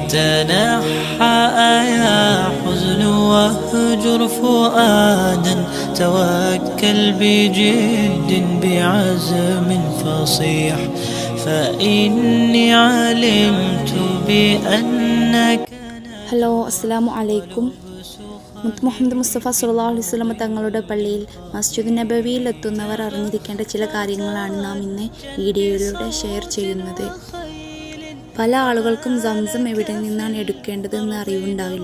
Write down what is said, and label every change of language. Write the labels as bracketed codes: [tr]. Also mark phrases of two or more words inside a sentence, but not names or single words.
[ar] تنحى يا حزن واهجر فؤادا توكل بجد بعزم فصيح فإني علمت بأنك. [ml] ഹലോ, [ar] السلام عليكم. [ml] മുഹമ്മദ് മുസ്തഫ [ar] صلى الله عليه وسلم [ml] തങ്ങളുടെ പള്ളിയിൽ മസ്ജിദ് നബവിയിൽ എത്തുന്നവർ അറിഞ്ഞിരിക്കേണ്ട ചില കാര്യങ്ങളാണ് നാം ഇന്ന് വീഡിയോയിലൂടെ ഷെയർ ചെയ്യുന്നത്. പല ആളുകൾക്കും സംസം എവിടെ നിന്നാണ് എടുക്കേണ്ടതെന്ന് അറിവുണ്ടാവില്ല.